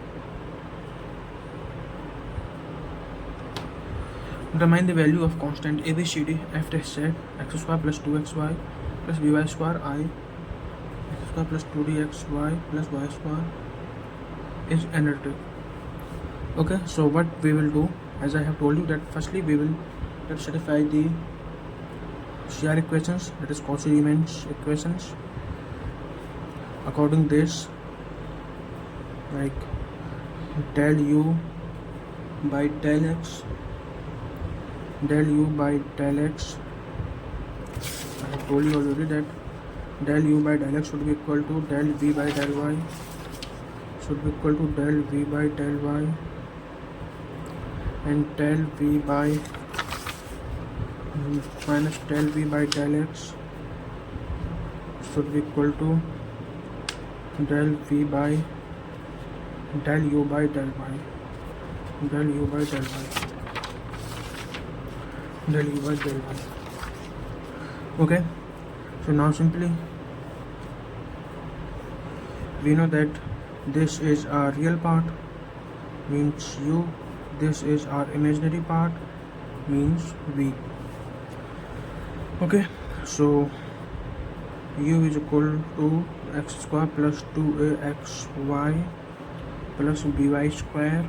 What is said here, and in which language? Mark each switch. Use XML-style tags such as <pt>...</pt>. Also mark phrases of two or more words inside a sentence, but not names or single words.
<en>Determine the value of constant ABCD f test set x square plus 2xy plus by square I x square plus 2dxy plus y square is analytic. Okay, so what we will do, as I have told you, that firstly we will satisfy the CR equations, that is Cauchy-Riemann equations. According this, like del u by del x, del u by del x, I have told you already that del u by del x should be equal to del v by del y, should be equal to del v by del y, and del v by minus del v by del x should be equal to del v by del u by del y, del u by del y, del u by del y. Okay, so now simply we know that this is our real part, means u, this is our imaginary part, means v. Okay, so u is equal to x square plus 2axy plus by square.</en>